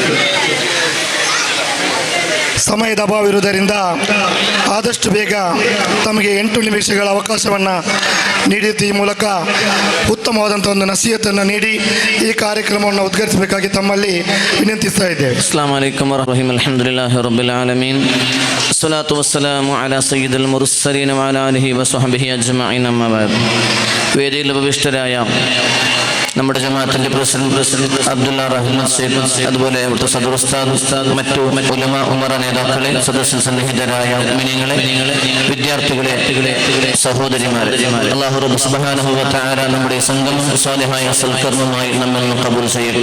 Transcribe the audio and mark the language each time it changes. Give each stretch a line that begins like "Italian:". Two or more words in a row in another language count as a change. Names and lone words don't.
Kannada: ಸಮಯದ ಅಭಾವ ಇರುವುದರಿಂದ ಆದಷ್ಟು ಬೇಗ ತಮಗೆ 8 ನಿಮಿಷಗಳ ಅವಕಾಶವನ್ನು ನೀಡಿದ ಈ ಮೂಲಕ ಉತ್ತಮವಾದಂಥ ಒಂದು ನಸೀಹತನ್ನು ನೀಡಿ ಈ ಕಾರ್ಯಕ್ರಮವನ್ನು ಉದ್ಘಾಟಿಸಬೇಕಾಗಿ ತಮ್ಮಲ್ಲಿ ವಿನಂತಿಸ್ತಾ ಇದ್ದೇವೆ.
Arabic: السلام عليكم ورحمة الله الحمد لله رب العالمين الصلاة والسلام على سيد المرسلين وعلى آله وصحبه أجمعين أما بعد.
Malayalam: വേദിയിൽ ഉപവിഷ്ടരായ നമ്മുടെ ജമാഅത്തിന്റെ പ്രസിഡന്റ് അബ്ദുള്ള റഹ്മാൻ സയ്യിദ്, അതുപോലെ ഇവിടുത്തെ സദർ ഉസ്താദ്, മറ്റു
Arabic: علماء أمراء
Malayalam: നേതാക്കളെ, സദസ്യ സന്നിഹിതരായ മുഅ്മിനീങ്ങളെ, വിദ്യാർത്ഥികളെ, സഹോദരിമാരെ,
Arabic: الله رب سبحانه و تعالى
Malayalam: നമ്മുടെ സംഗമം സാലിഹായ സൽക്കർമ്മമായി നമ്മിൽ നിന്ന് കബൂൽ ചെയ്യട്ടെ.